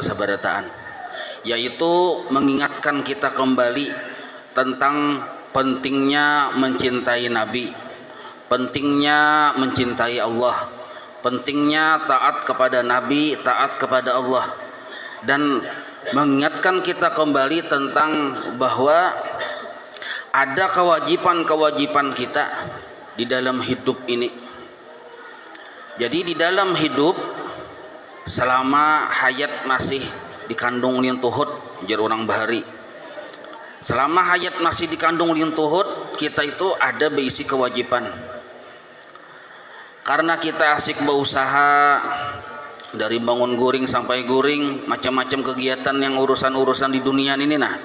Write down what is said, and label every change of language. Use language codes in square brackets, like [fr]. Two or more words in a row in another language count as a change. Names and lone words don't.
[id] sabarataan, yaitu mengingatkan kita kembali tentang pentingnya mencintai Nabi, pentingnya mencintai Allah, pentingnya taat kepada Nabi, taat kepada Allah, dan mengingatkan kita kembali tentang bahwa ada kewajiban-kewajiban kita di dalam hidup ini. Jadi di dalam hidup selama hayat masih dikandung lintuhut, [bjn] jar orang bahari. [id] Selama hayat masih dikandung lintuhut, kita itu ada berisi kewajiban. Karena kita asik berusaha, dari bangun guring sampai guring, macam-macam kegiatan yang urusan-urusan di dunia ini nah.